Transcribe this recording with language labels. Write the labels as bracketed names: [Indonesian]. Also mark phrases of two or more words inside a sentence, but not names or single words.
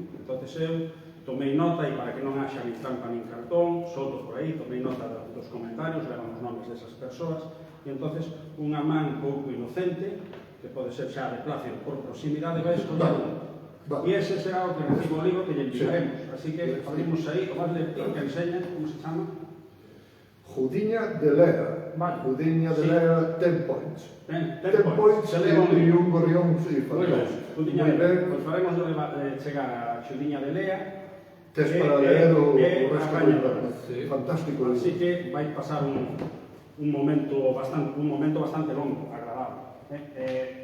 [Galician] Entonces eu tomei nota, e para que non haxa nin trampa nin cartón, soltos por aí, tomei nota dos comentarios, levan os nomes desas persoas, e entonces unha man pouco inocente, que pode ser xa de plácido por proximidade, vai escoller e ese será o que recibo o libro que lle enviaremos. Así que abrimos aí, o máis lector que enseña, como se chama? Judiña de Lea. Judiña de Lea, 10 points. [English] 10 points. [Galician] E un gorrión, sí, Falcóns. Judiña de Lea. Pois faremos chegar a Xudiña de Lea. Tes para leer o resto do libro. Fantástico. Así que vai pasar un momento bastante longo, agradable.